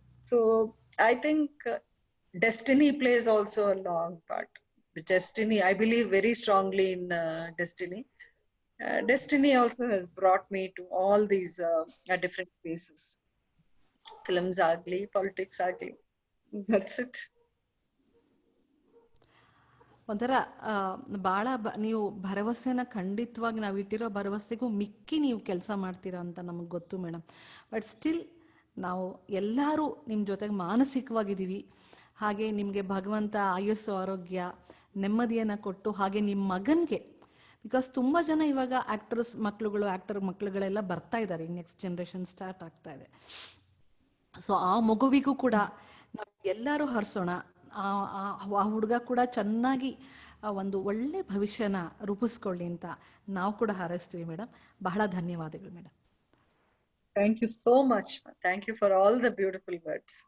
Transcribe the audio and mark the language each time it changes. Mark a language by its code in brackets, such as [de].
[en] So I think destiny plays also a long part. Destiny, I believe very strongly in destiny. Destiny also has brought me to all these different places. Films [kn] agli, [en] politics agli. That's it. [kn] ಒಂಥರ ಭಾಳ ನೀವು ಭರವಸೆನ ಖಂಡಿತವಾಗಿ ನಾವು ಇಟ್ಟಿರೋ ಭರವಸೆಗೂ ಮಿಕ್ಕಿ ನೀವು ಕೆಲಸ ಮಾಡ್ತೀರಾ ಅಂತ ನಮಗೆ ಗೊತ್ತು ಮೇಡಮ್. ಬಟ್ ಸ್ಟಿಲ್ ನಾವು ಎಲ್ಲರೂ ನಿಮ್ಮ ಜೊತೆಗೆ ಮಾನಸಿಕವಾಗಿದ್ದೀವಿ. ಹಾಗೆ ನಿಮಗೆ ಭಗವಂತ ಆಯುಸ್ಸು ಆರೋಗ್ಯ ನೆಮ್ಮದಿಯನ್ನು ಕೊಟ್ಟು ಹಾಗೆ ನಿಮ್ಮ ಮಗನಿಗೆ, ಬಿಕಾಸ್ ತುಂಬ ಜನ ಇವಾಗ ಆ್ಯಕ್ಟರ್ ಮಕ್ಕಳುಗಳೆಲ್ಲ ಬರ್ತಾ ಇದ್ದಾರೆ, [en] next generation start [kn] ಆಗ್ತಾ ಇದೆ. ಸೊ ಆ ಮಗುವಿಗೂ ಕೂಡ ನಾವು ಎಲ್ಲರೂ ಹರಿಸೋಣ. ಆ ಹುಡುಗ ಕೂಡ ಚೆನ್ನಾಗಿ ಒಂದು ಒಳ್ಳೆ ಭವಿಷ್ಯನ ರೂಪಿಸ್ಕೊಳ್ಳಿ ಅಂತ ನಾವು ಕೂಡ ಹಾರೈಸ್ತೀವಿ ಮೇಡಮ್. ಬಹಳ ಧನ್ಯವಾದಗಳು madam. [en] Thank you so much. Thank you for all the beautiful words.